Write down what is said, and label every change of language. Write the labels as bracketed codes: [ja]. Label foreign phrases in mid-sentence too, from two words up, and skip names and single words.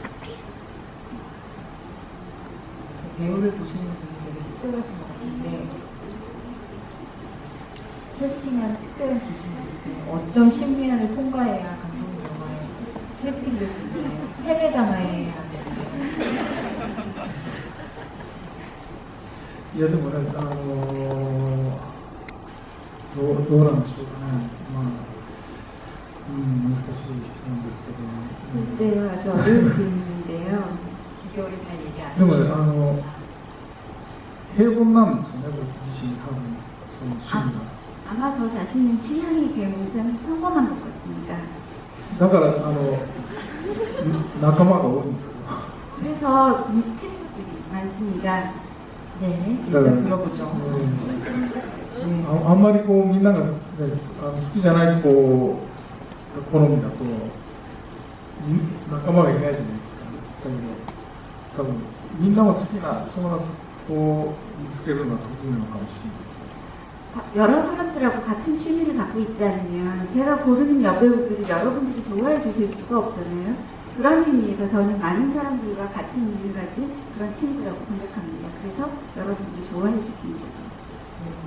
[ko] 배우를 보시는 분이 되게 특별하신 것 같은데 캐스팅하는 특별한 기준이 있으세요? 어떤 심리안을 통과해야 감독님 영화에 캐스팅될 수 있나요? 세뇌당해야 되나요? [ja] いやでもね、どうなんでしょうかね。難しい質問ですけど。 [ko] 글쎄요, 아주 어려운 질문인데요. 비교를 잘 얘기 안 [ja] でも [ko] 해주셔서. [ja] ね、平凡なんですよね、僕自身多分その趣味が。 [ko] 아마 저 자신은 취향이 굉장히 평범한 것 같습니다. [ja] だから仲間が多いんですよ。 [ko] 그래서 친구들이 많습니다. 네, 일단 들어보죠. [ja] あんまりこうみんなが、ね、好きじゃない子が好みだと仲間がいないじゃないですか。だけど多分みんなも好きなそうな子を見つけるのは得意なのかもしれない。 [ko] 여러 사람들하고 같은 취미를 갖고 있지 않으면 제가 고르는 여배우들을 여러분들이 좋아해 주실 수가 없잖아요. 그런 의미에서 저는 많은 사람들과 같은 의미를 가진 그런 친구라고 생각합니다. 그래서 여러분들이 좋아해 주시는 거죠.